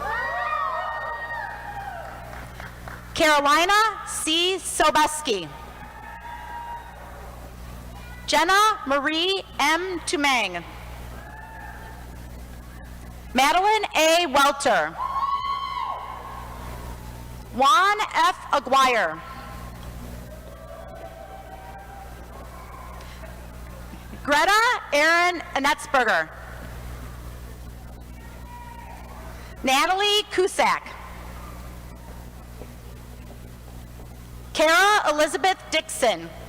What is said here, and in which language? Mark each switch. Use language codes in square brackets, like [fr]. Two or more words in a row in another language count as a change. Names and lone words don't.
[en] Carolina C. Sobeski. Jenna Marie M. Tumang. Madeline A. Welter. Juan F. Aguirre. Greta Erin Anetzberger. Natalie Cusack. Kara Elizabeth Dixon.